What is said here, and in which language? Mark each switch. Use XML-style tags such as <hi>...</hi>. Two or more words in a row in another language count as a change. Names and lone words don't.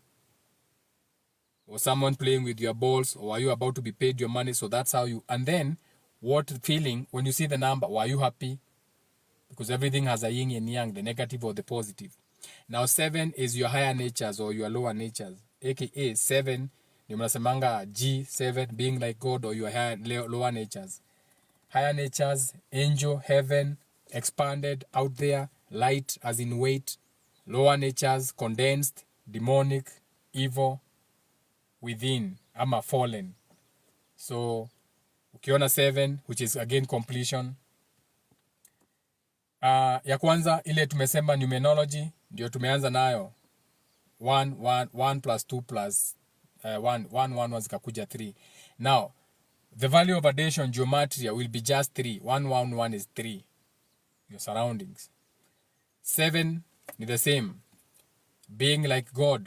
<en>Or someone playing with your balls, or are you about to be paid your money? So that's how you, and then what feeling, when you see the number, were you happy? Because everything has a yin and yang, the negative or the positive. Now 7 is your higher natures or your lower natures,</en> <sw>aka 7 ni mnasemanga G7,</sw> <en>being like God, or your higher, lower natures. Higher natures, angel, heaven, expanded, out there, light as in weight. Lower natures, condensed, demonic, evil, within, ama fallen. So ukiona 7, which is again completion.</en> <sw>Ya kwanza ile tumesema numerology ndio tumeanza nayo 1 plus 2 plus 1 zikakuja 3.</sw> <en>Now the value of addition geometry will be just 3. 1 is 3, your surroundings. 7 is the same, being like God.</en>